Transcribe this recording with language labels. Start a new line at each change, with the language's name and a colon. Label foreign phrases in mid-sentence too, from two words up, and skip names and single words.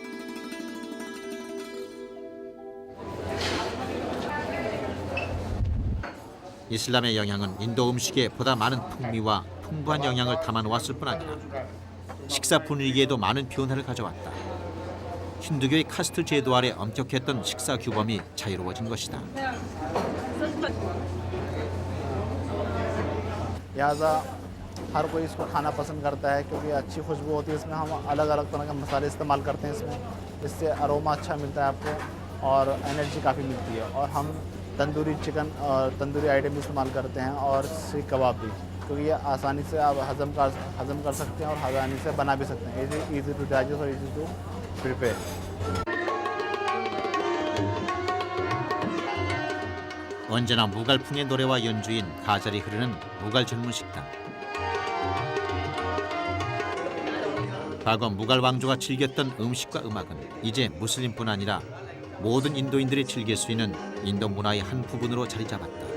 Korean: 이슬람의 영향은 인도 음식에 보다 많은 풍미와 풍부한 영양을 담아놓았을 뿐 아니라 식사 분위기에도 많은 변화를 가져왔다. 힌두교의 카스트 제도 아래 엄격했던 식사 규범이 자유로워진 것이다.
Hindi: हर कोई इसको खाना पसंद करता है क्योंकि अच्छी खुशबू होती है इसमें। हम अलग अलग तरह के मसाले इस्तेमाल करते हैं इसमें, इससे अरोमा अच्छा मिलता है आपको और एनर्जी काफ़ी मिलती है। और हम तंदूरी चिकन और तंदूरी आइटम इस्तेमाल करते हैं और सीख कबाब भी, क्योंकि ये आसानी से आप हजम कर सकते हैं और आसानी से बना भी सकते हैं।
English: easy to digest और easy to prepare.
Korean: 언제나 무갈풍의 노래와 연주인 가잘이 흐르는 무갈 전문 식당. 과거 무갈 왕조가 즐겼던 음식과 음악은 이제 무슬림뿐 아니라 모든 인도인들이 즐길 수 있는 인도 문화의 한 부분으로 자리 잡았다.